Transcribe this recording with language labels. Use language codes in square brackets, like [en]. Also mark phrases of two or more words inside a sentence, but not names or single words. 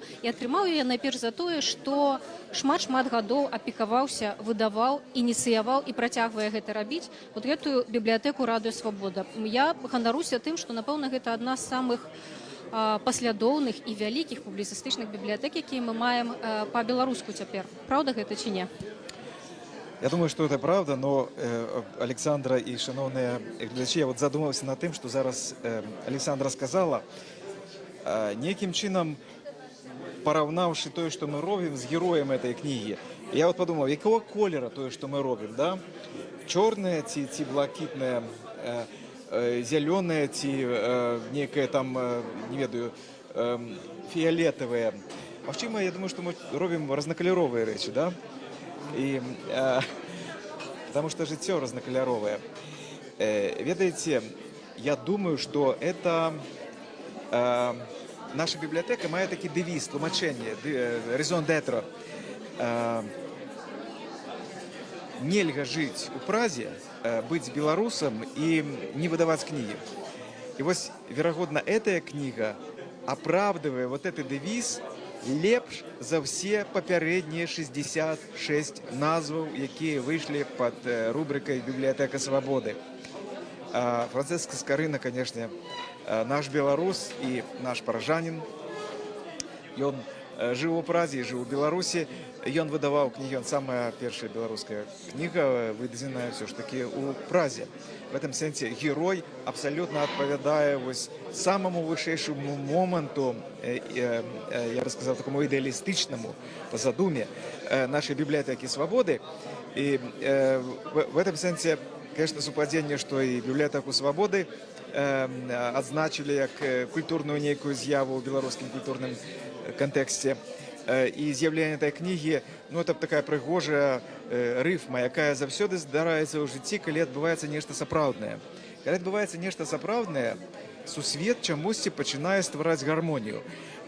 [be] І атрымаў яе найперш за тое, што шмат гадоў апекаваўся, выдаваў, ініцыяваў і працягвае гэта рабіць вот гэтую бібліятэку «Радио Свобода». Я ганаруся тым, што напэўна гэта адна з самых паслядоўных і вялікіх публіцыстычных бібліятэк, якія мы маем па-беларуску цяпер. Праўда гэта ці не? [ru] Я думаю, что это правда, но [be] Александра и шановные глядачи, [ru] я вот задумался над тем, что [be] зараз Александра сказала, неким чином пораўнаўшы тое, што мы робім з героем этой кнігі. [ru] Я вот подумал, [be] якого колера тое, што мы робім, да? Чорнае ці блакітнае, зялёнае ці некае там, не ведаю, фіолетовое. Магчыма, я думаю, што мы робім разнакаляровыя рэчы, да? [ru] И, потому что [be] жыццё разнакаляровое. Ведаеце, [ru] я думаю, что это наша библиотека [be] мае такі дэвіз, тлумачэнне, [fr] raison d'être. [be] Нельга жыць у Празе, быць беларусам і не выдаваць кнігі. І вось, верагодна, эта кніга апраўдывае [ru] вот этот [be] дэвіз лепш за все папярэднія 66 назваў, якія выйшлі пад рубрикай «Бібліятэка свабоды». Франциск Скарына, конечно, наш беларус і наш паражанін. Ён жыў у Празе, жыў у Беларусі. Ён выдаваў кнігі, ён самая першая беларуская кніга, выдадзеная [ru] все ж таки [be] у Празе. [ru] В этом сенсе герой абсолютно [be] адпавядае вось самому вышэйшаму моманту, [ru] я бы сказал, такому ідэалістычнаму по задуме нашей библиотеки свободы. И в этом сенсе, конечно, супадзенне, что и библиотеку свободы [be] адзначылі як культурную нейкую з'яву ў беларускім культурным контексте. І з'яўленне этой кнігі, ну, [ru] это такая [be] прыгожая рыфма, якая заўсёды здараецца ў жыцці, калі адбываецца нешта сапраўднае. Калі адбываецца нешта сапраўднае, сусвет чамусьці пачынае ствараць гармонію.